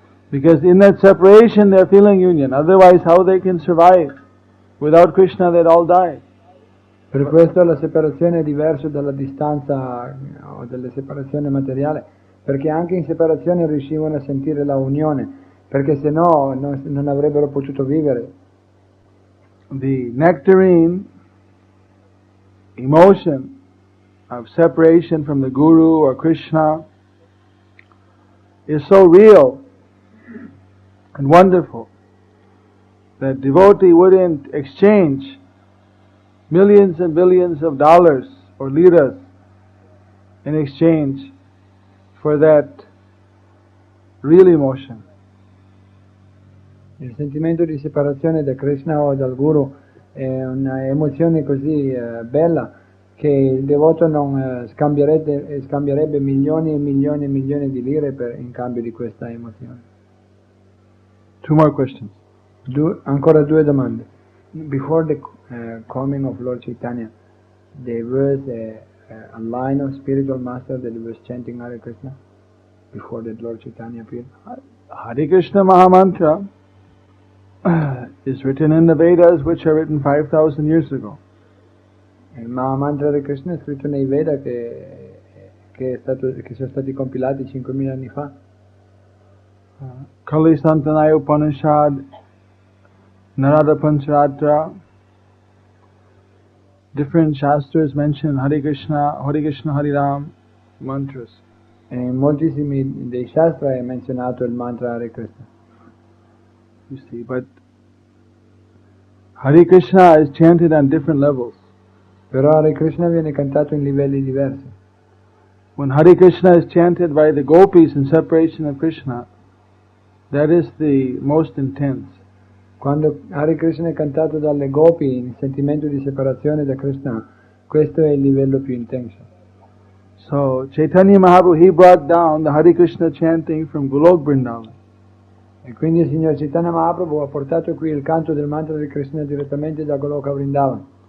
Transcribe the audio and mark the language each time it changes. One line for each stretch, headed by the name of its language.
English: Because in that separation they're feeling union. Otherwise, how they can survive? Without Krishna, they'd all die.
Italian: Per questo la separazione è diversa dalla distanza o dalla separazione materiale, perché anche in separazione riuscivano a sentire la unione, perché se no non avrebbero potuto vivere.
English: The nectarine emotion of separation from the Guru or Krishna is so real and wonderful that devotee wouldn't exchange millions and billions of dollars or liras in exchange for that real emotion.
Italian: Il sentimento di separazione da Krishna o dal Guru è un'emozione così bella che il devoto non scambierebbe milioni e milioni e milioni di lire in cambio di questa emozione.
English: Two more questions.
Italian: Ancora due domande.
English: Before the coming of Lord Chaitanya, there was a line of spiritual master that was chanting Hare Krishna before that Lord Chaitanya appeared. Hare Krishna Mahamantra is written in the Vedas, which are written 5,000 years ago.
Italian: Il Mahamantra di Krishna è scritto nei Veda che sono stati compilati 5.000 anni fa.
English: Kali Santanaya Upanishad, Narada Pancharatra, different shastras mention Hare Krishna, Hare Ram mantras.
Italian: In moltissimi dei shastra è menzionato il mantra Hare Krishna.
English: You see, but Hare Krishna is chanted on different levels.
Italian: Però Hare Krishna viene cantato in livelli diversi.
English: When Hare Krishna is chanted by the gopis in separation of Krishna, that is the most intense.
Italian: Quando Hare Krishna è cantato dalle gopi in sentimento di separazione da Krishna, questo è il livello più intenso.
English: So Chaitanya Mahaprabhu, he brought down the Hare Krishna chanting from Golok Vrindavan.
Italian: E quindi il Signor Chaitanya Mahaprabhu ha portato qui il canto del mantra di Krishna direttamente da Goloka Vrindavan.